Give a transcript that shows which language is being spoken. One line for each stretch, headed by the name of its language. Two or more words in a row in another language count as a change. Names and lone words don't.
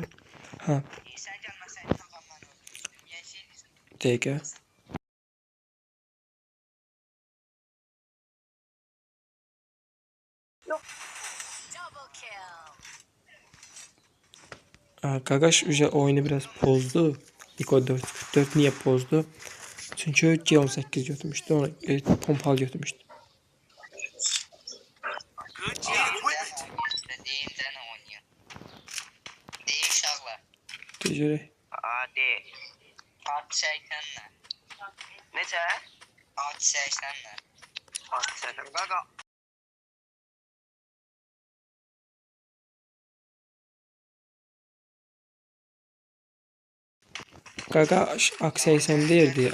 Azerbaijani: Ha. Dəqiqə. Qaqaş oyunu biraz pozdu.
Turkish: Niko 444 niye pozdu? Çünkü G18 götürmüştü. Onu pompalı götürmüştü. Tecrübe. Hadi.
Azerbaijani: At 80'le. Neçə? At 80'le. At 80. Qaqa. Qaqa AK-80 deyirdi.